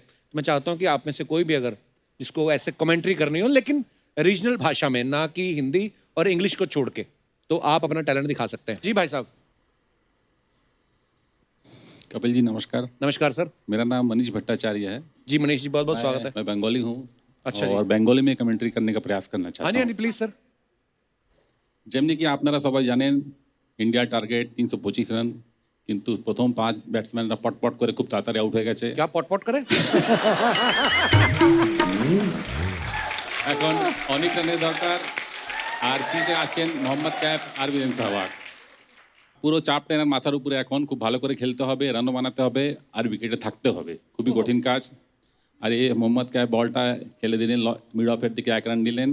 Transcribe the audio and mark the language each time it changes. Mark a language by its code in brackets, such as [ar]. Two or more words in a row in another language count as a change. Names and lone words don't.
[hi] तो मैं चाहता हूँ कि आप में से कोई भी अगर जिसको ऐसे कमेंट्री करनी हो, लेकिन रीजनल भाषा में, ना कि हिंदी और इंग्लिश को छोड़ के, तो आप अपना टैलेंट दिखा सकते हैं। जी भाई साहब। कपिल जी नमस्कार। नमस्कार सर। मेरा नाम मनीष भट्टाचार्य है। जी मनीष जी बहुत बहुत स्वागत है। मैं बंगाली हूँ। अच्छा जी। और बंगाली में कमेंट्री करने का प्रयास करना हाँ चाहता जी हूँ। हाँ जी प्लीज सर। [bn] যেমনি কি আপনারা সবাই জানেন ইন্ডিয়ার টার্গেট 325 রান, কিন্তু প্রথম 5 ব্যাটসম্যানরা পটপট করে খুব তাড়াতাড়ি আউট হয়ে গেছে। [hi] क्या पट करे? [bn] এখন অনেক রানের দরকার। আর পিছে আছেন মোহাম্মদ ক্যাফ আর বীরেন সেহবাগ। পুরো চাপটা এনার মাথার উপরে, এখন খুব ভালো করে খেলতে হবে, রানও বানাতে হবে আর উইকেটে থাকতে হবে, খুবই কঠিন কাজ। আর এই মোহাম্মদ ক্যাফ বলটা খেলে দিলেন মিড অফের দিকে 1 রান নিলেন।